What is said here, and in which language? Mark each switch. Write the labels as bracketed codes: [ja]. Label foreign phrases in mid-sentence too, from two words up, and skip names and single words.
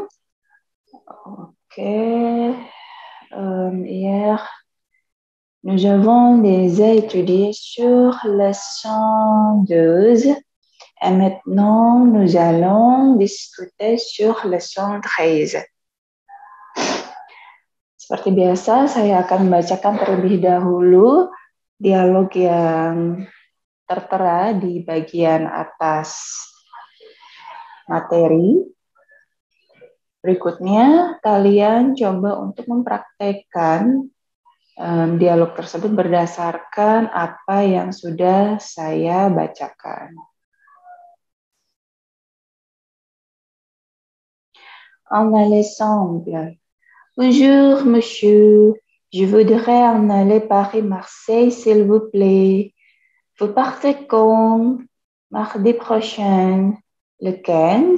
[fr] Ok. Hier, nous avons déjà étudié sur leçon 12 et maintenant nous allons discuter sur leçon 13. [id] Seperti biasa, saya akan membacakan terlebih dahulu dialog yang tertera di bagian atas materi. Berikutnya, kalian coba untuk mempraktekkan dialog tersebut berdasarkan apa yang sudah saya bacakan. [fr] En exemple, bonjour monsieur, je voudrais en aller Paris-Marseille s'il vous plaît. Vous partez quand? Mardi prochain, le 15?